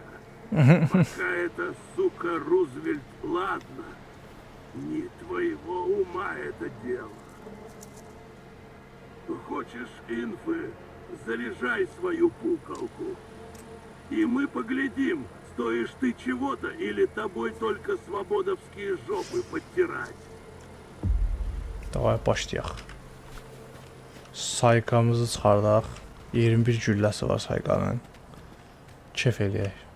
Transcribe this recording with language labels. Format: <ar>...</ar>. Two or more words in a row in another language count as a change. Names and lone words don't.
<ru>Пока эта сука Рузвельт, ладно, не твоего ума это дело. Хочешь инфы, заряжай свою пукалку. И мы поглядим, стоишь ты чего-то или тобой только свободовские жопы подтирать.</ru> <az>Davay başlayaq. Sayqamızı çıxardaq. 21 gülləsi var sayqanın. Kef eləyək.</az>